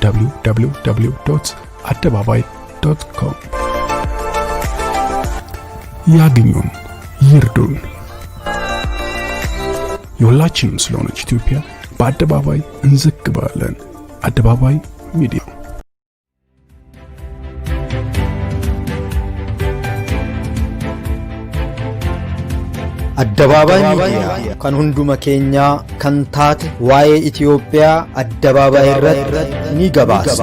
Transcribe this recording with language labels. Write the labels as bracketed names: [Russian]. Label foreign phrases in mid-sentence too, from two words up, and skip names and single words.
[Amharic] www.adebabai.com። ያግኙን፣ ይርዱን። የሁላችንም ስለሆነች ኢትዮጵያ በአደባባይ እንዘግባለን። አደባባይ ሚዲያ [Oromo] Adebabay media kan hunduma keenya kan taate waa'ee Ethiopia Adebabay irratti ni gabaasa.